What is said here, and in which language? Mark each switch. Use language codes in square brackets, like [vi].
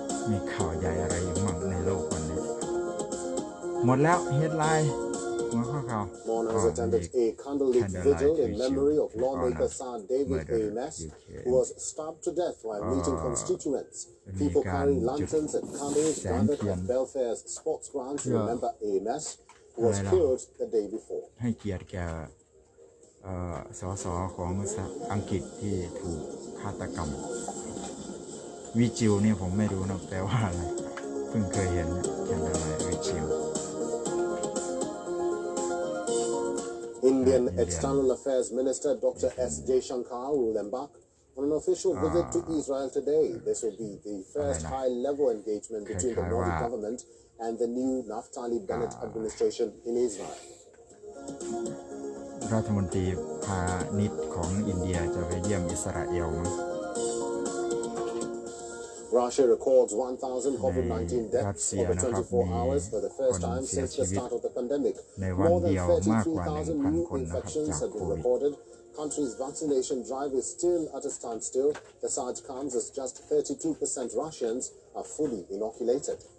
[th] มีข่าวใหญ่อะไรมั่งในโลกวันนี้หมดแล้วเฮดไลน์หัวข้อข่าว [en] Mourners attended a candlelit vigil in memory of lawmaker Sir David Amess, who was stabbed to death while meeting constituents. People carrying lanterns and candles gathered at Belfair's sports ground to remember Amess, who was killed the day before. [th] ให้เกียรติแก่สสของอังกฤษที่ถูกฆาตกรรมวิจิวเนี่ยผมไม่รู้นะแปลว่าอะไรเพิ่งเคยเห็นแคนเดลไลท์วิจิว [en] Indian External Affairs Minister Dr. S. Jaishankar will embark on an official visit to Israel today. This will be the first high-level engagement between the Modi government and the new Naftali Bennett administration in Israel. [th] รัฐมนตรีพาณิชย์ของอินเดียจะไปเยี่ยมอิสราเอลมั้ง [en] Russia records 1,000 COVID-19 deaths over 24 hours for the first time since the start of the pandemic. More than 33,000 new infections have been reported. Country's vaccination drive is still at a standstill. The surge comes as just 32% Russians are fully inoculated.